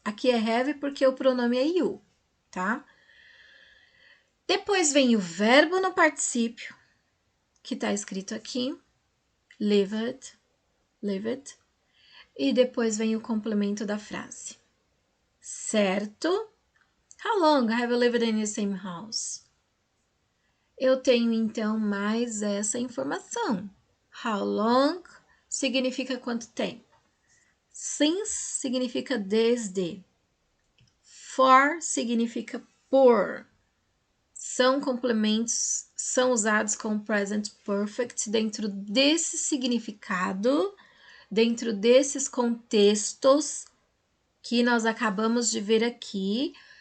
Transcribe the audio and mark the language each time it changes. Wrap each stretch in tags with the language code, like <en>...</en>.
<pt>Aqui é have porque o pronome é you, tá? Depois vem o verbo no particípio, que tá escrito aqui, lived. E depois vem o complemento da frase, certo?</pt> <en>How long have you lived in the same house?</en> <pt>Eu tenho então mais essa informação. How long significa quanto tempo. Since significa desde. For significa por. São complementos, são usados com present perfect dentro desse significado, dentro desses contextos que nós acabamos de ver aqui.</pt>